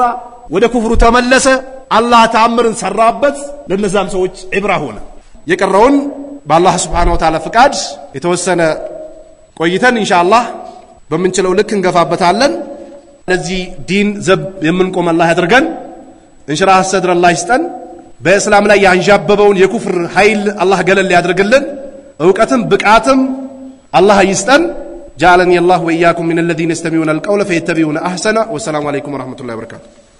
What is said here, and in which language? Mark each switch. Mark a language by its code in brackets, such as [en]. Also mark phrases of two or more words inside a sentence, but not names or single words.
[am] ወደ ኩፍሩ ተመለሰ አላህ ተአምርን ሰራበት ለነዛም ሰዎች ኢብራ ሆነ የቀረውን በአላህ [ar] سبحانه و [am] Ta'ala ፍቃድ የተወሰነ ቆይተን ኢንሻአላህ በመንችለው ልክ እንገፋበታለን ለዚህ ዲን ዘብ የምንቆም አላህ ያድርገን [ar] انشراح صدر [am] አላህ ይስጠን በእስላም ላይ ያንዣበበውን የኩፍር ኃይል አላህ ገለል ያድርግልን ዕውቀትም ብቃትም አላህ ይስጠን [ar] جعلني الله وإياكم من الذين يستمعون القول فيتبعون أحسنه والسلام عليكم ورحمة الله وبركاته